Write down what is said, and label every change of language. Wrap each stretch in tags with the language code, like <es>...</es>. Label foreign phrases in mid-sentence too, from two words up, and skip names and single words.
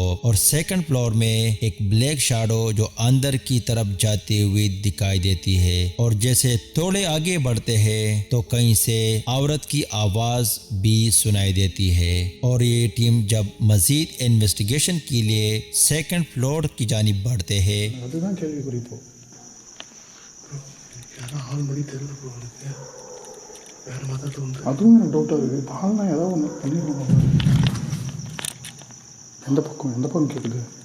<hi>और</hi> <en>second floor</en> <hi>में एक</hi> <en>black shadow</en> <hi>जो अंदर की तरफ जाती हुई दिखाई देती है। और जैसे थोड़े आगे बढ़ते हैं तो कहीं से औरत की आवाज भी सुनाई देती है। और ये टीम जब मजीद इन्वेस्टिगेशन के लिए</hi> <en>second floor</en> <hi>की जानिब बढ़ते हैं।</hi> <ta>அதுவும் எனக்கு டவுட்டாக இருக்குது. பால்னா ஏதாவது ஒன்று பண்ணிடுவோம். எந்த பக்கம் கேட்குது?</ta>